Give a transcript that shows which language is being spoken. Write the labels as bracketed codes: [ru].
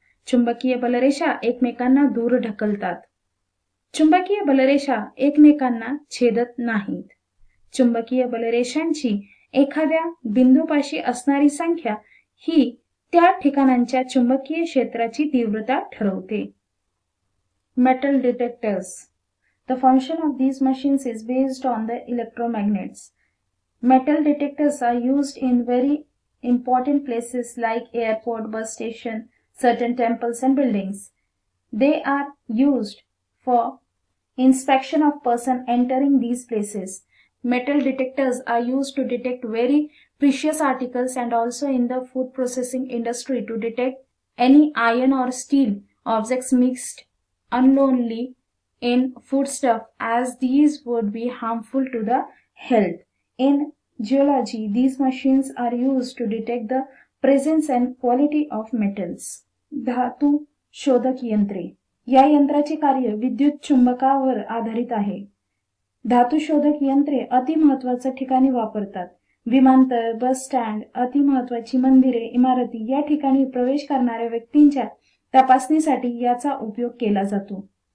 [mr] चुंबकीय बलरेषा एकमेकांना दूर ढकलतात. चुंबकीय बलरेषा एकमेकांना छेदत नाहीत. चुंबकीय बलरेषांची एखाद्या बिंदूपाशी असणारी संख्या ही त्या ठिकाणांच्या चुंबकीय क्षेत्राची तीव्रता ठरवते. [en] Metal detectors. The function of these machines is based on the electromagnets. Metal detectors are used in very important places like airport, bus station, certain temples and buildings. They are used for inspection of person entering these places. Metal detectors are used to detect very precious articles and also in the food processing industry to detect any iron or steel objects mixed unknowingly in foodstuff, as these would be harmful to the health. In geology, these machines are used to detect the presence and quality of metals. [mr] धातू शोधक यंत्रे. या यंत्राचे कार्य विद्युत चुंबकावर आधारित आहे. धातू शोधक यंत्रे अतिमहत्त्वाच्या ठिकाणी वापरतात. विमानतळ, बस स्टँड, अतिमहत्त्वाची मंदिरे, इमारती या ठिकाणी प्रवेश करणाऱ्या व्यक्तींच्या तपासणीसाठी याचा उपयोग केला जातो.